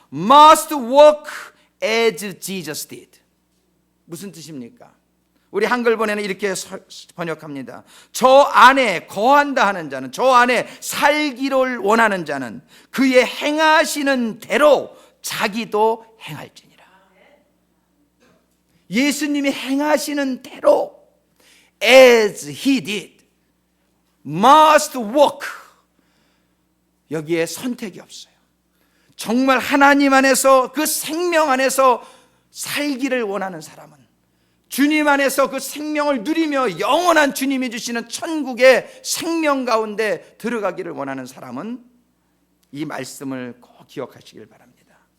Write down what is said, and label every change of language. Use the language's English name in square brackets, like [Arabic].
[English] Must walk as Jesus did. [Korean] 무슨 뜻입니까? 우리 한글본에는 이렇게 번역합니다. 저 안에 거한다 하는 자는, 저 안에 살기를 원하는 자는 그의 행하시는 대로 자기도 행할지니라. 예수님이 행하시는 대로 [English] as he did, must walk. [Korean] 여기에 선택이 없어요. 정말 하나님 안에서, 그 생명 안에서 살기를 원하는 사람은 주님 안에서 그 생명을 누리며 영원한 주님이 주시는 천국의 생명 가운데 들어가기를 원하는 사람은 이 말씀을 꼭 기억하시길 바랍니다.